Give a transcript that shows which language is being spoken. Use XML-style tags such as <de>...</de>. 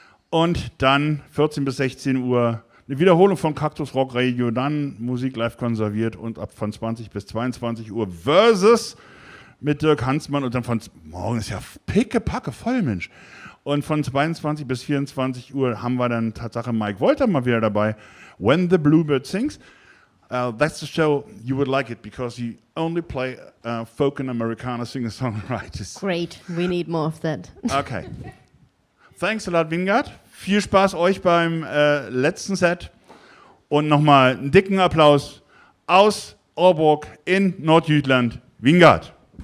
<de>Und dann 14 bis 16 Uhr eine Wiederholung von Cactus Rock Radio, dann Musik live konserviert, und ab von 20 bis 22 Uhr Versus mit Dirk Hansmann, und dann von morgen ist ja pickepacke voll, Mensch. Und von 22 bis 24 Uhr haben wir dann Tatsache Mike Wolter mal wieder dabei.</de> <en>When the Bluebird Sings. That's the show, you would like it, because you only play folk and Americana singer-songwriters. Great, we need more of that. Okay. Thanks a lot, Vingard.</en> <de>Viel Spaß euch beim letzten Set. Und nochmal einen dicken Applaus aus Ohrburg in Nordjütland, Vingard.</de>